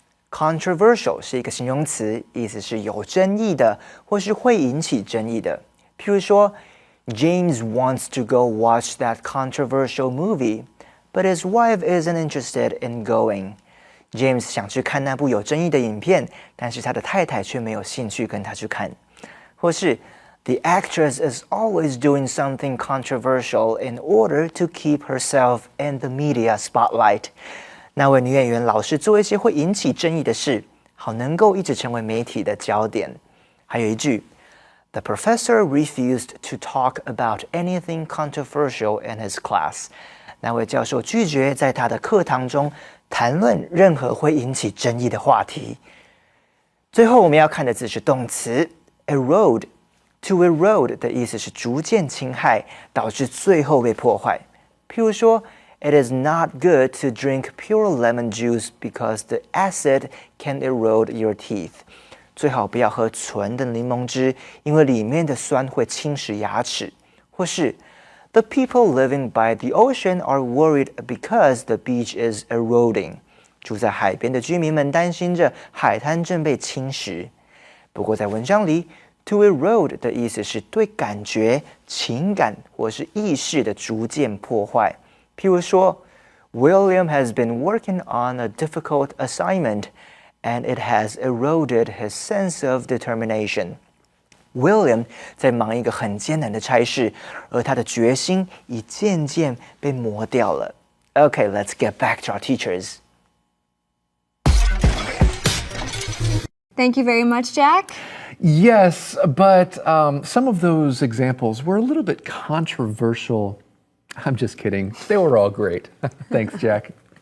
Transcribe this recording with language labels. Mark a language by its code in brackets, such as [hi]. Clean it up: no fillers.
[zh] Controversial 是一个形容词，意思是有争议的，或是会引起争议的。譬如说 [en] ，James wants to go watch that controversial movie, but his wife isn't interested in going. [zh] James 想去看那部有争议的影片，但是他的太太却没有兴趣跟他去看。或是 [en] The actress is always doing something controversial in order to keep herself in the media spotlight. [zh] 那位女演员老是做一些会引起争议的事，好能够一直成为媒体的焦点。还有一句 [en] The professor refused to talk about anything controversial in his class. [zh] 那位教授拒绝在他的课堂中谈论任何会引起争议的话题。最后我们要看的字是动词 erode. To erode 的意思是逐渐侵害，导致最后被破坏。譬如说 [en] It is not good to drink pure lemon juice because the acid can erode your teeth. [zh] 最好不要喝纯的柠檬汁，因为里面的酸会侵蚀牙齿。或是 [en] The people living by the ocean are worried because the beach is eroding. [zh] 住在海边的居民们担心着海滩正被侵蚀。不过在文章里 To erode 的意思是对感觉、情感或是意识的逐渐破坏。譬如说 [en] William has been working on a difficult assignment and it has eroded his sense of determination. [zh] William 在忙一个很艰难的差事，而他的决心已渐渐被磨掉了。 [en] Okay, let's get back to our teachers. Thank you very much, Jack. Yes, but some of those examples were a little bit controversial. I'm just kidding. They were all great. Thanks, Jack.